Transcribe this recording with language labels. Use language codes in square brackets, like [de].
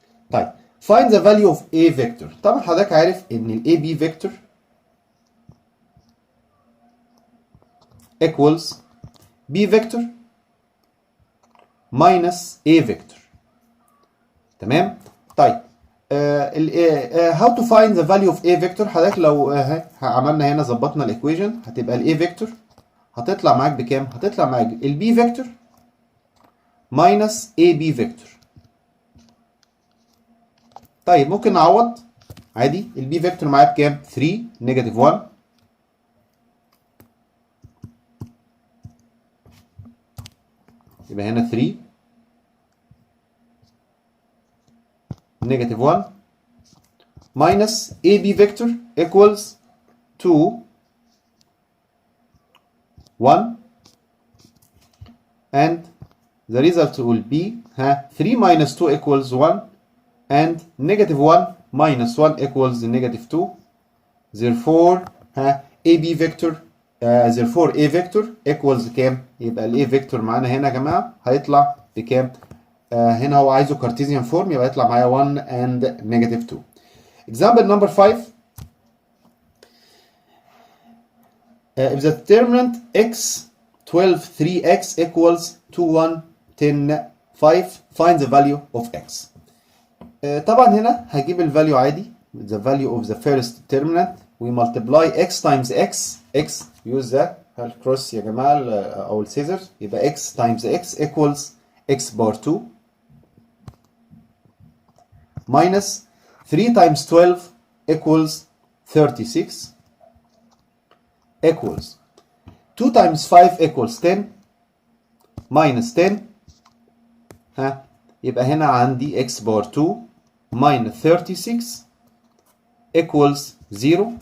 [en] طيب find the value of A vector. [ar] طبعا حضرتك عارف ان ال [en] AB vector equals B vector minus A vector. [ar] تمام، طيب [en] how to find the value of a vector. [ar] حضرتك لو عملنا هنا ظبطنا الايكويشن هتبقى الاي فيكتور هتطلع معاك بكام؟ هتطلع معاك البي فيكتور ماينس اي بي فيكتور. طيب ممكن نعوض عادي. البي فيكتور معايا بكام؟ 3 نيجاتيف 1 يبقى هنا 3 [en] Negative 1 minus AB vector equals 2 1 and the result will be 3 minus 2 equals 1 and negative 1 minus 1 equals negative 2. Therefore AB vector therefore A vector equals [ar] كام؟ يبقى ال A vector معانا هنا يا جماعة هيطلع بكام؟ هنا هو عايزه كارتيزيان فورم يبقى يطلع معايا [en] 1 and negative 2. Example number 5. If the determinant x 12 3x equals 2 1 10 5 find the value of x. [ar] طبعا هنا هجيب الفاليو عادي. [en] The value of the first determinant we multiply x times x use the cross [ar] يا جماعة أو السيزرز يبقى [en] x times x equals x bar 2 minus 3 times 12 equals 36 equals 2 times 5 equals 10 minus 10 [ar] يبقى هنا عندي [en] x bar 2 minus 36 equals 0.